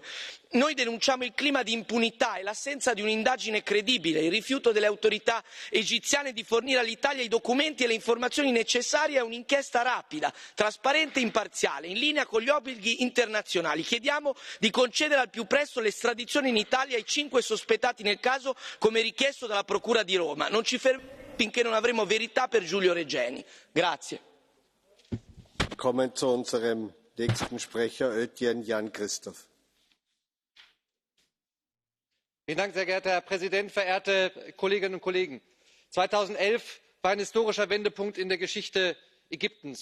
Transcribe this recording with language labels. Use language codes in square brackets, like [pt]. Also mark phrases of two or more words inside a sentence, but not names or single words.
[it] Noi denunciamo il clima di impunità e l'assenza di un'indagine credibile, il rifiuto delle autorità egiziane di fornire all'Italia i documenti e le informazioni necessarie a un'inchiesta rapida, trasparente e imparziale, in linea con gli obblighi internazionali. Chiediamo di concedere al più presto l'estradizione in Italia ai 5 sospettati nel caso, come richiesto dalla Procura di Roma. Non ci fermeremo finché non avremo verità per Giulio Regeni. Grazie. [de] Kommen zu unserem nächsten Sprecher, Özcan Jan Christoph. Sehr geehrter Herr Präsident, verehrte Kolleginnen und Kollegen! 2011 war ein historischer Wendepunkt in der Geschichte Ägyptens.